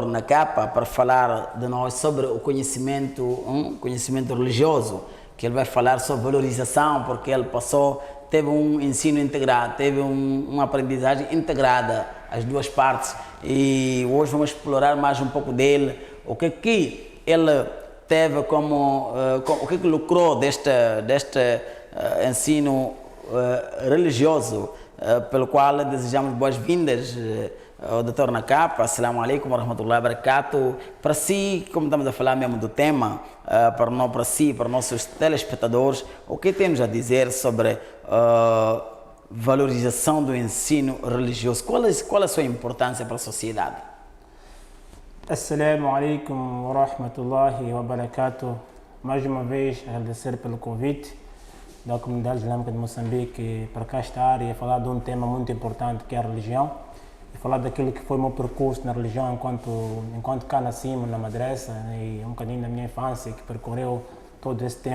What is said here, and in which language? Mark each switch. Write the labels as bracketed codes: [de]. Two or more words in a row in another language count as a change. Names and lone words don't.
[pt] Nakapa para falar de nós sobre o conhecimento religioso, que ele vai falar sobre valorização, porque ele teve um ensino integrado, teve uma aprendizagem integrada, as duas partes, e hoje vamos explorar mais um pouco dele, o que ele teve o que lucrou deste ensino religioso, pelo qual desejamos boas-vindas ao Dr. Nakapa. [ar] السلام عليكم ورحمة الله وبركاته. [pt] Para si, como estamos a falar mesmo do tema, para si, para nossos telespectadores, o que temos a dizer sobre valorização do ensino religioso? Qual a sua importância para a sociedade? [ar] السلام عليكم ورحمة الله وبركاته. [pt] Mais uma vez, agradecer pelo convite da comunidade islâmica de Moçambique para cá estar e falar de um tema muito importante que é a religião, e falar daquilo que foi o meu percurso na religião enquanto cá nasci na madraça, e um bocadinho da minha infância que percorreu todo esse tempo.